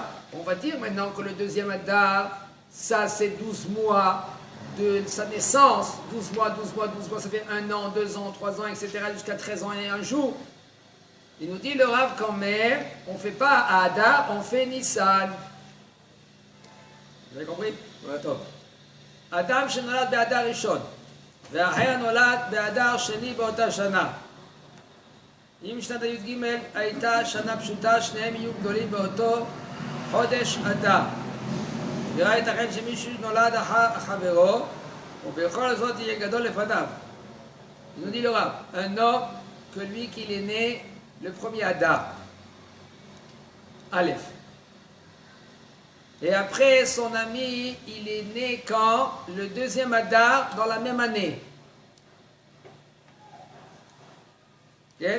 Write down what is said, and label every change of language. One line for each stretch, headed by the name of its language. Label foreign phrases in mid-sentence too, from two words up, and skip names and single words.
French: On va dire maintenant que le deuxième Adar, ça c'est 12 mois de sa naissance. 12 mois, ça fait 1 an, 2 ans, 3 ans, etc. jusqu'à 13 ans et 1 jour. Il nous dit le Rav quand même, on ne fait pas à Adar, on fait Nissan. Vous avez compris? Ouais, top.
Hebrew: Adam שנולד באדר ראשון, והאחר נולד באדר שני באותה שנה. אם שנת הי"ג הייתה שנה פשוטה, שניהם יהיו גדולים באותו חודש אדר. וראה ייתכן שמישהו נולד אחר חברו, ובכל זאת יהיה גדול לפניו.
French: Il nous dit le Rav, un homme que lui qu'il est né le premier Adar, Aleph. Et après, son ami, il est né quand? Le deuxième Adar, dans la même année. Okay?